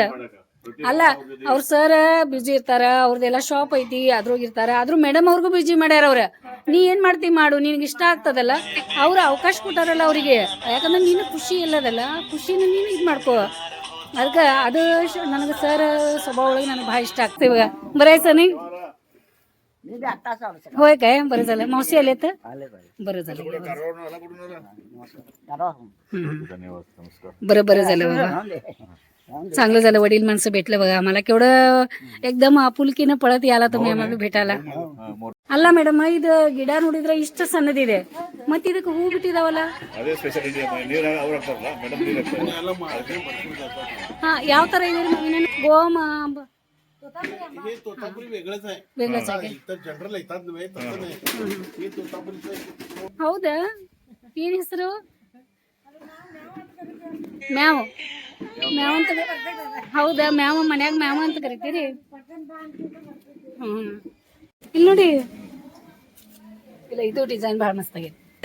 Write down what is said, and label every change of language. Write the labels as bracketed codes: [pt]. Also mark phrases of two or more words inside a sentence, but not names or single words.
[kn] ಅಲ್ಲ ಅವ್ರ ಸರ್ ಬಿಜಿ ಇರ್ತಾರ, ಅವ್ರದೆಲ್ಲ ಶಾಪ್ ಐತಿ ಅದ್ರೋಗ ಇರ್ತಾರ. ಆದ್ರೂ ಮೇಡಮ್ ಅವ್ರಿಗೂ ಬಿಜಿ ಮಾಡ್ಯಾರ ಅವ್ರ. ನೀ ಏನ್ ಮಾಡ್ತಿ ಮಾಡು, ನಿನ್ಗೆ ಇಷ್ಟ ಆಗ್ತದಲ್ಲ, ಅವ್ರ ಅವಕಾಶ ಕೊಟ್ಟಾರಲ್ಲ ಅವ್ರಿಗೆ. ಯಾಕಂದ್ರೆ ನೀನು ಖುಷಿ ಇಲ್ಲದಲ್ಲ, ಖುಷಿನ ನೀನು ಇದ್ ಮಾಡ್ಕೋ. ಅದಕ್ಕ ಅದು ನನಗೆ ಸರ್ ಸ್ವಭಾವ ಒಳಗೆ ನನಗೆ ಭಾಳ ಇಷ್ಟ ಆಗ್ತೇವ. [mr] ಬರಾಯ್ಸನಿ होय काय, बरं झालं. मावशी आलेत, बरं झालं. बरं बरं झालं बाबा, चांगलं झालं. वडील माणसं भेटलं बघा आम्हाला. केवढं एकदम आपुलकीनं पळत याला तुम्ही आम्हाला भेटायला. [kn] ಅಲ್ಲ ಮೇಡಮ್, ಇದು ಗಿಡ ನೋಡಿದ್ರೆ ಇಷ್ಟ ಸಣ್ಣದಿದೆ, ಮತ್ ಇದಕ್ಕೆ ಹೂ ಬಿಟ್ಟಿದಾವಲ್ಲ. ಅದೇ ಸ್ಪೆಷಾಲಿಟಿ. ನೀರು ಅವ್ರು ಹಾಕ್ತಾರಲ್ಲ ಮೇಡಮ್, ನೀರು ಹಾಕ್ತಾರೆ. ಹಾ, ಯಾವ ತರ ಇದೆ ಗೋಮ [mr] हे तोतापुरी वेगळंच आहे. वेगळंच आहे. इतर जनरल येतात नव्हे तसं नाही. हे तोतापुरीचं [kn] ಹೌದಾ? ಏನ್ ಹೆಸರು? ಮ್ಯಾವ್ ಮ್ಯಾವ್ ಅಂತ. ಹೌದಾ, ಮ್ಯಾವ್ ಮನ್ಯಾಗ ಮ್ಯಾವ್ ಅಂತ ಕರಿತೀರಿ. ಹ್ಮ್, ಇಲ್ಲಿ ನೋಡಿ, ಇಲ್ಲ ಇದು ಡಿಸೈನ್ ಭಾಳ ಮಸ್ತ್ ಆಗೈತಿ.